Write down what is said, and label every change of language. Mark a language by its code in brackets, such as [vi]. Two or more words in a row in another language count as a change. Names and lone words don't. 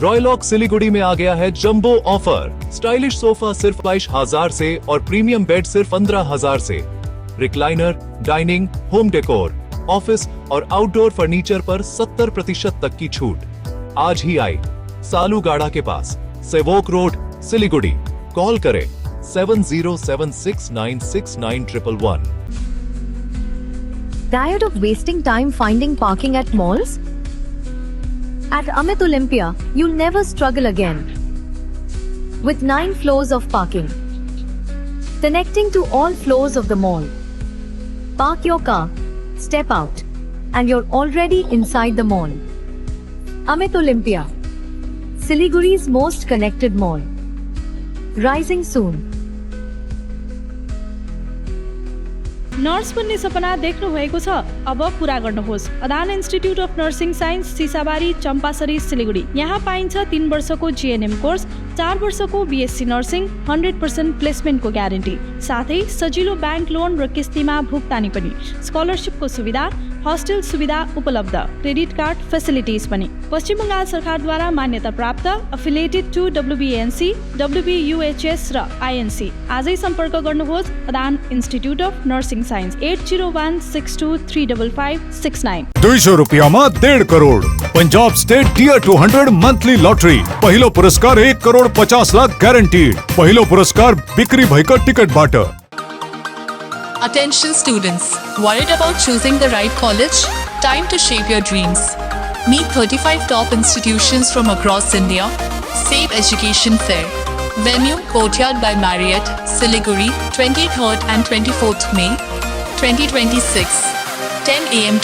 [hi] रॉयलॉक सिलीगुड़ी में आ गया है जंबो ऑफर। स्टाइलिश सोफा सिर्फ 22,000 से और प्रीमियम बेड सिर्फ 15,000 से। रिक्लाइनर, डाइनिंग, [en] home decor, [hi] ऑफिस और [en] outdoor furniture [hi] पर 70% तक की छूट। आज ही आए सालूगाड़ा के पास, सेवोक रोड, सिलीगुड़ी। कॉल करें 7076969111. [en] Tired of wasting time finding parking at malls? At Amit Olympia, you'll never struggle again. With 9 floors of parking, connecting to all floors of the mall. Park your car, step out, and you're already inside the mall. Amit Olympia, Siliguri's most connected mall. Rising soon. [ne] नर्स बन्ने सपना देख्नु भएको छ? अब पूरा गर्नुहोस्। अदान इन्स्टिट्युट अफ नर्सिङ साइन्स, सिसाबारी, चम्पासरी, सिलिगुडी। यहाँ पाइन्छ 3 वर्षको [en] GNM course, [ne] 4 वर्षको [en] BSc nursing, [ne] 100% प्लेसमेन्टको ग्यारेन्टी, साथै सजिलो [en] bank loan [ne] र किस्तीमा भुक्तानी पनि। स्कलरसिपको सुविधा, हस्टेल सुविधा उपलब्ध, [en] credit card facilities [ne] पनि। पश्चिम बङ्गाल सरकारद्वारा मान्यता प्राप्त, [en] affiliated to WBNC, [ne] WBUHS र INC। आजै सम्पर्क गर्नुहोस् अदान इन्स्टिट्युट अफ नर्सिङ साइन्स, 8016235569। 200 रुपयामा 1.5 करोड। पंजाब स्टेट टियर 200 मंथली लॉटरी। पहिलो पुरस्कार 1 करोड 50 लाख गारंटीड। पहिलो पुरस्कार बिक्री भएका टिकटबाट। [en] Attention students, worried about choosing the right college? Time to shape your dreams. Meet 35 top institutions from across India. Save education fair. Venue, Courtyard by Marriott, Siliguri, 23rd and 24th May, 2026, 10 a.m.